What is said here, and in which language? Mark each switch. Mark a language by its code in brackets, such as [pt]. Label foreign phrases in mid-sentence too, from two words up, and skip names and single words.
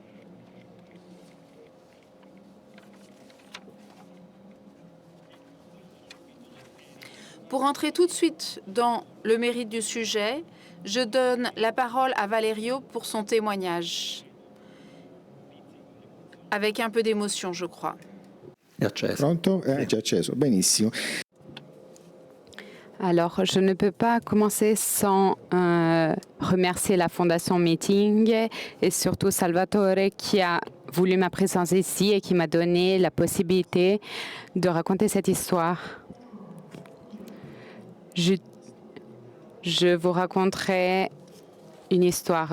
[fr] Pour entrer tout de suite dans le mérite du sujet, je donne la parole à Valerio pour son témoignage. Avec un peu d'émotion, je crois. [it] Pronto? Già acceso. Benissimo. [fr] Alors, je ne peux pas commencer sans remercier la Fondation Meeting et surtout Salvatore qui a voulu ma présence ici et qui m'a donné la possibilité de raconter cette histoire. Je vous raconterai une histoire.